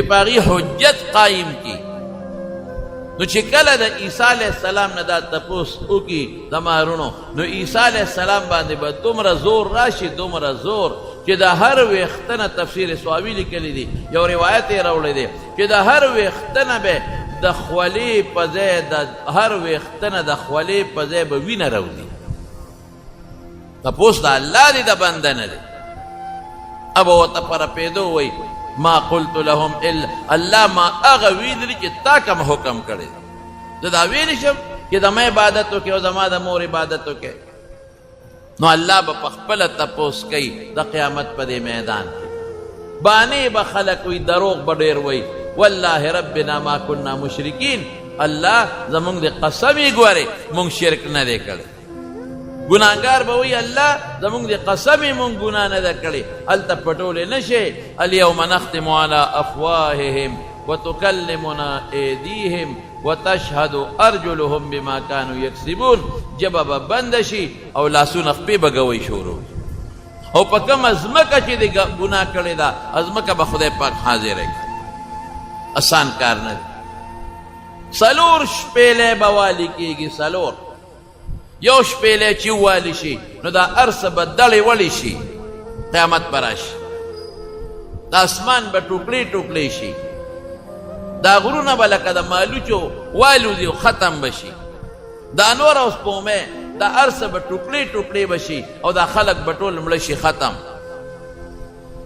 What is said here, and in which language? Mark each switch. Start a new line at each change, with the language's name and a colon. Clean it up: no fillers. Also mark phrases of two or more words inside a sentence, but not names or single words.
Pashto: په هغې حجت قایم کړي نو چې کله د عیسی علیه السلام نه دا تپوس وکړي د مارونو نو عیسی علیه السلام باندې به دومره زور راشي دومره زور چې د هر ویښته نه تفسیر سواوي لیکلی دي یو روایت یې راوړی دی چې د هر ویښته نه به د خولې په ځای د هر ویښته نه د خولې په ځای به وینه راوځي تپوس د الله دی د بنده نه دی ابه ورته په رپېدو وایي
Arabic: ما قلت لهم الا الله
Pashto: ما هغه ویلي چې تا کوم حکم کړی زه دا ویلی شم چې زما عبادت وکړې او زما د مور عبادت وکړې نو الله به په خپله تپوس کوي د قیامت په دې میدان کې بانې به خلک وي دروغ به ډېر وایي
Arabic: والله ربنا ما كنا مشرکین
Pashto: الله زمونږ د قسم یې ګورې مونږ شرک نه دی کړی ګناهګار به وایي الله زمونږ د قسم یې مونږ ګناه نه ده کړې هلته پټولی نه شي
Arabic: الیوم نختم علی افواههم وتکلمنا ایدیهم وتشهد ارجلهم بما كانوا یکسبون
Pashto: ژبه به بنده شي او لاسونه خپې به ګوی شروع او په کومه ځمکه چې د ګناه کړې ده ځمکه به خدای پاک حاضره کړي آسان کار نه دی څلور شپېلې به والي کېږي څلور یو شپېلې چې ووالي شي نو دا هر څه به دړې وړې شي قیامت به راشي د اسمان به ټوکړې ټوکړې شي دا غرونه به لکه د مالوچو والوځي او ختم به شي دا نور او سپومې دا هر څه به ټوکړې ټوکړې به شي او دا خلک به ټول مړه شي ختم